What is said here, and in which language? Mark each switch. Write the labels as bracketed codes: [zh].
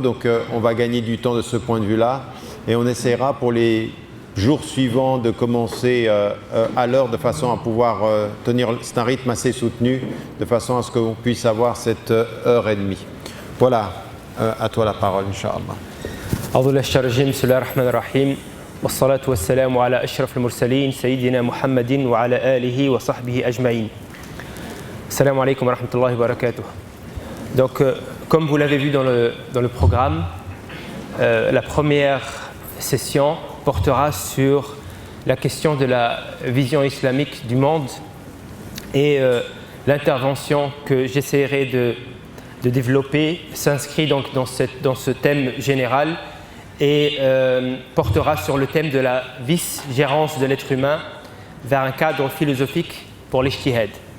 [fr] Donc, on va gagner du temps de ce point de vue-là. Et on essaiera pour les jours suivants de commencer à l'heure de façon à pouvoir tenir. C'est un rythme assez soutenu, de façon à ce qu'on puisse avoir cette heure et demie. Voilà, à toi la parole, Inch'Allah. [ar] والصلاة والسلام على أشرف المرسلين سيدنا محمد وعلى آله وصحبه أجمعين. Assalamu alaikum wa rahmatullahi wa barakatuh. [fr] Donc, comme vous l'avez vu dans le programme, la première session portera sur la question de la vision islamique du monde et l'intervention que j'essaierai de développer s'inscrit donc dans ce thème général et portera sur le thème de la vice-gérance de l'être humain vers un cadre philosophique pour l'ijtihad.